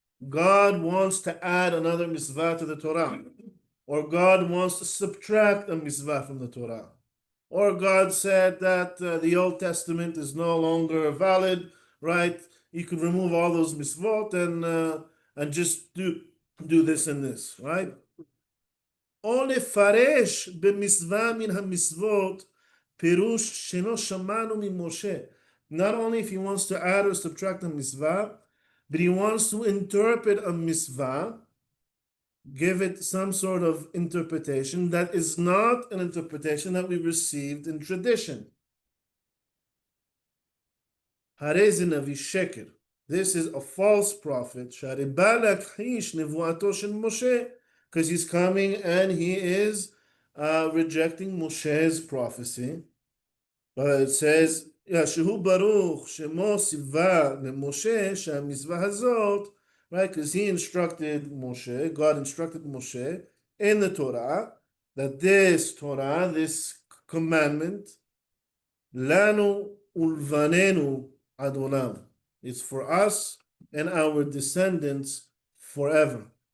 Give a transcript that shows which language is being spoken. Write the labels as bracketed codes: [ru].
[en] God wants to add another mitzvah to the Torah, or God wants to subtract a mitzvah from the Torah, or God said that the Old Testament is no longer valid, right? You could remove all those mitzvot and just do this and this, right? [he] או לפרש במצווה מן המצוות פירוש שאינו שמענו ממשה. [en] Not only if he wants to add or subtract a mitzvah, but he wants to interpret a mitzvah, give it some sort of interpretation that is not an interpretation that we received in tradition. [he] הרי זה נביא שקר. [en] This is a false prophet, [he] שהרי בא להכחיש נבואתו של משה, [en] because he's coming and he is rejecting Moshe's prophecy. But it says, [he] שהוא ברוך שמו ציווה למשה שהמצווה הזאת, [en] right? Because he instructed Moshe, God instructed Moshe in the Torah, that this Torah, this commandment, [he] לנו ולבנינו עד עולם, [en] it's for us and our descendants forever.